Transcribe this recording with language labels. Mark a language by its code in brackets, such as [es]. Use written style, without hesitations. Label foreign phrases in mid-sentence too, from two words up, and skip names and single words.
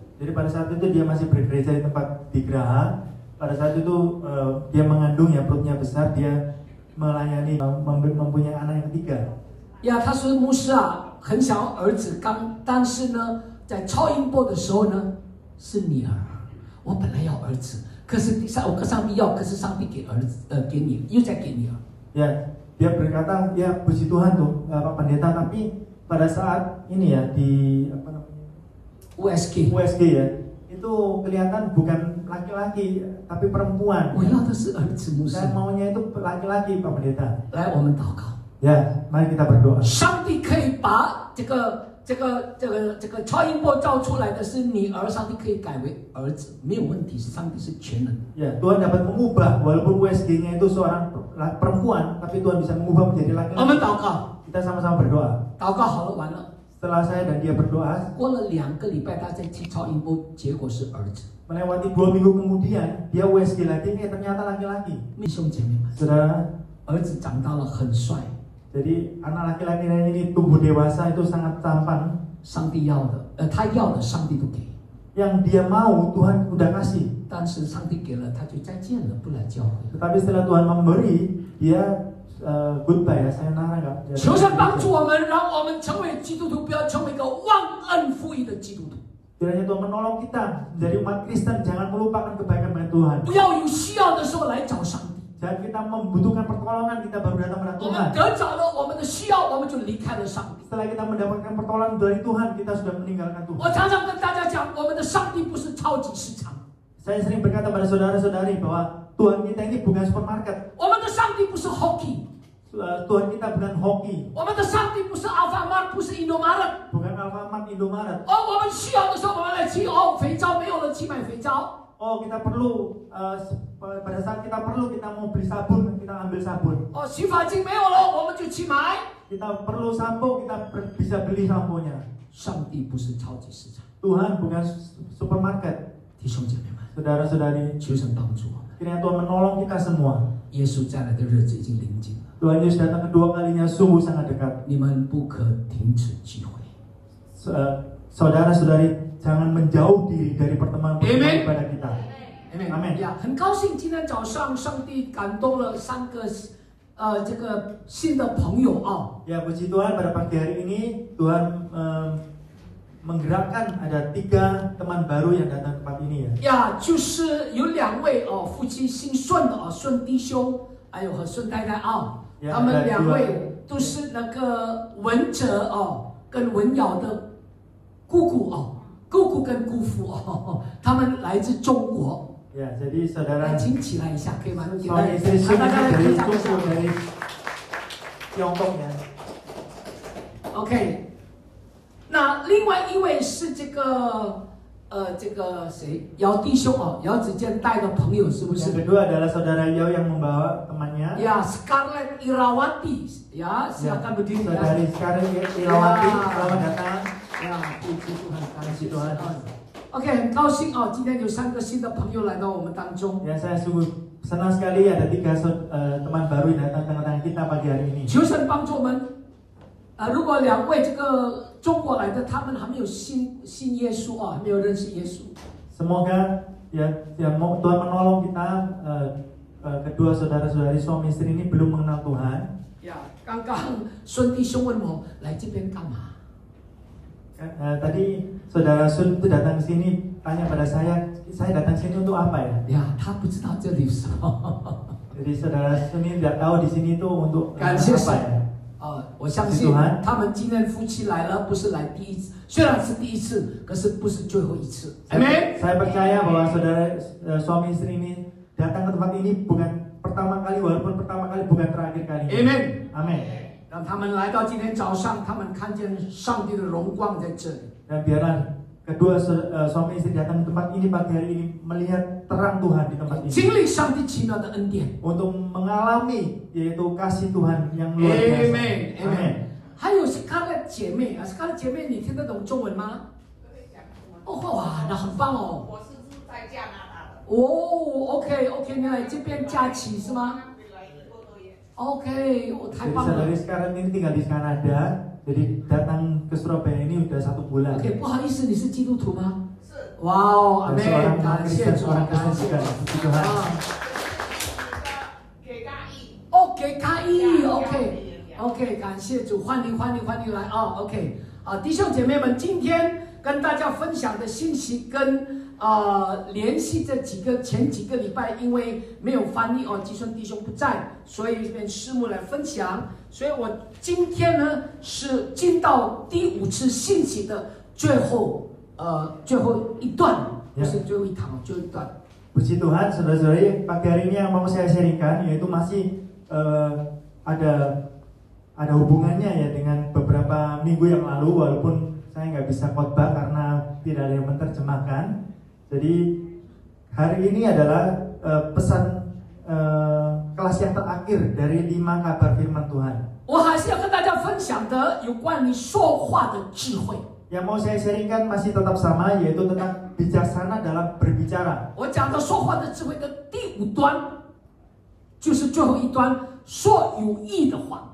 [id] Jadi pada saat itu dia masih bergereja di tempat di Graha. Pada saat itu dia mengandung ya, perutnya besar, dia melayani mempunyai anak yang ketiga. [zh] 呀，他说牧师啊，很想要儿子但是呢，在超音波的时候呢，是女儿。我本来要儿子，可是我跟上帝要，可是上帝给儿子，给你，又在给女儿。 [id] Ya, dia berkata, ya puji Tuhan tuh Pak Pendeta, tapi pada saat ini ya di apa namanya USG ya, itu kelihatan bukan laki-laki tapi perempuan. [zh] 我要的是儿子牧师。 [id] Saya maunya itu laki-laki Pak Pendeta. [zh] 来，我们祷告。 [id] Ya, mari kita berdoa. [zh] 上帝可以把这个超音波照出来的是女儿，上帝可以改为儿子，没有问题。上帝是全能。 [id] Ya, Tuhan dapat mengubah walaupun USG-nya itu seorang perempuan, tapi Tuhan bisa mengubah menjadi [zh] 我们 [id] laki-laki. [zh] 祷告， [id] Kita sama-sama berdoa. [zh] 祷告好了，完了。 [id] Setelah saya dan dia berdoa, [zh] 过了2个礼拜，他再去超音波，结果是儿子。 [id] melewati 2 minggu kemudian dia USG lagi, ternyata laki-laki. [zh] 弟兄姐妹们， [id] Saudara, [zh] 儿子长大了很帅， [id] jadi anak laki-laki ini tumbuh dewasa itu sangat tampan. [zh] 上帝要的，他要的上帝都给， [id] Yang dia mau Tuhan udah kasih. [zh] 但是上帝给了他就再见了，不来教会。 [id] Tetapi setelah Tuhan memberi, dia goodbye ya, sayonara enggak. [zh] 求神帮助我们，让我们成为基督徒，不要成为一个忘恩负义的基督徒。 [id] Kiranya Tuhan menolong kita menjadi umat Kristen, jangan melupakan kebaikan Tuhan. [zh] 不要有需要的时候来找上帝。 [id] Jangan kita membutuhkan pertolongan, kita baru datang pada [zh] 我们 [id] Tuhan. [zh] 得着了我们的需要，我们就离开了上帝。 [id] Setelah kita mendapatkan pertolongan dari Tuhan, kita sudah meninggalkan [zh] 我 [id] Tuhan. [zh] 常常跟大家讲，我们的上帝不是超级市场， [id] Saya sering berkata pada saudara-saudari bahwa Tuhan kita ini bukan supermarket. [zh] 我们的上帝不是 Hockey， [id] Tuhan kita bukan hoki, [zh] 我们的上帝不是 Alfamart， 不是 Indomaret。 [id] bukan Alfamart, Indomaret. [zh] 我们需要的时候，我们来去肥皂没有了，去买肥皂。 [id] Oh, kita perlu pada saat kita perlu, kita mau beli sabun, kita ambil sabun. [zh] 洗发精没有了，我们就去买。 [id] Kita perlu sampo, kita bisa beli samponya. [zh] 上帝不是超级市场， [id] Tuhan bukan supermarket. [zh] 弟兄姐妹们， [id] Saudara-saudari, [zh] 求神帮助我们。 [id] kiranya Tuhan menolong kita semua. [zh] 耶稣再来的日子已经临近了， [id] Tuhan Yesus datang kedua kalinya sungguh sangat dekat. [zh] 你们不可停止聚会。 [id] Saudara-saudari, jangan menjauh diri dari pertemuan-pertemuan Amen. ibadah kita. Amen. [zh] 呀，很高兴今天早上上帝感动了3个这个新的朋友啊。 [id] Ya, puji Tuhan pada pagi hari ini Tuhan menggerakkan ada 3 teman baru yang datang ke tempat ini ya. [zh] 呀，就是有2位夫妻姓顺的顺弟兄，还有和顺太太啊， [id] Ya, [zh] 他们 [id] ada [zh] 2位都是那个文哲跟文瑶的姑姑姑姑跟姑父他们来自中国。 [id] Ya, jadi [zh] 来， [id] saudara [zh] 请起来一下，可以吗？ [id] suami istri Sun [zh] 大家来 [id] dari [zh] 鼓掌一 [id] Tunggu [zh] 下。 [id] dari Tiongkok ya. [zh] OK， 那另外一位是这个谁？姚弟兄姚子健带的朋友是不 [id] Yang [zh] 是？ [id] kedua adalah saudara Yao yang membawa temannya. 呀 ，Scarlett Irawati， 呀，silakan berdiri ya。 Saudari sekarang Irawati, selamat datang. [zh] 呀，不知足很感谢 [id] Tuhan. [zh] OK， 很高兴今天有3个新的朋友来到我们当中。 [id] Ya, saya sungguh senang sekali ada 3 teman baru yang datang tengah-tengah kita pagi hari ini. [zh] 求神帮助我们。如果2位这个中国来的，他们还没有信耶稣还没有认识耶稣。 [id] Semoga ya Tuhan menolong kita kedua saudara-saudari suami istri ini belum mengenal Tuhan. [zh] 呀，刚刚孙弟兄问我来这边干嘛？ [id] Tadi saudara Sun itu datang ke sini tanya pada saya datang sini untuk apa ya? [zh] 呀，他不知道这里是什么。 [id] Jadi saudara Sun ini tidak tahu di sini itu untuk [zh] 感谢 [id] apa [zh] 神 [id] ya? [zh] 我相信他们今天夫妻来了，不是来第一次，虽然是第一次，可是不是最后一次。Amen。 [id] Saya percaya bahwa saudara suami istri ini datang ke tempat ini bukan pertama kali, walaupun pertama kali bukan terakhir kali. [zh] Amen。 [id] Amin. [zh] 让他们来到今天早上，他们看见上帝的荣光在这里。 [id] Dan biarlah kedua suami istri datang ke tempat ini pagi hari ini melihat terang Tuhan di tempat ini. [zh] 经历上帝奇妙的恩典。 [id] Untuk mengalami yaitu kasih Tuhan yang luar biasa. [zh] Amen。还有Scarlett姐妹Scarlett姐妹，你听得懂中文吗？哇，那很棒哦。我是住在加拿大的。 OK， 你来这边假期是吗？ OK， 太 [id] Jadi [zh] 棒了。 [id] saudari sekarang ini tinggal di Kanada, jadi datang ke Surabaya ini udah 1 bulan. [zh] OK， 不好意思，你是基督徒吗？是。哇哦，阿 [id] Dan [zh] 妹， [id] seorang [zh] 感谢 [id] Kristen, [zh] 主， [id] seorang [zh] 感 [id] Kristen [zh] 谢 [id] juga, [zh] 主。 [id] puji Tuhan. [zh] 给大意。给开意 ，OK， 感谢主，欢迎来OK， 弟兄姐妹们，今天跟大家分享的信息跟联系前几个礼拜，因为没有翻译哦，基顺弟兄不在，所以这边师母来分享。所以我今天呢是进到第5次信息的最后一段，不是最后一堂，最后一段。 [id] Puji Tuhan, saudara-saudari, pagi hari ini yang mau saya sharingkan yaitu masih ada hubungannya ya dengan beberapa minggu yang lalu, walaupun saya nggak bisa khotbah karena tidak ada yang menerjemahkan. Jadi hari ini adalah pesan kelas yang terakhir dari 5 kabar firman Tuhan. [zh] 我还是要跟大家分享的有关于说话的智慧。 [id] Yang mau saya sharingkan masih tetap sama, yaitu tentang bijaksana dalam berbicara. [zh] 我讲的说话的智慧的第5端，就是最后一端，说有益的话。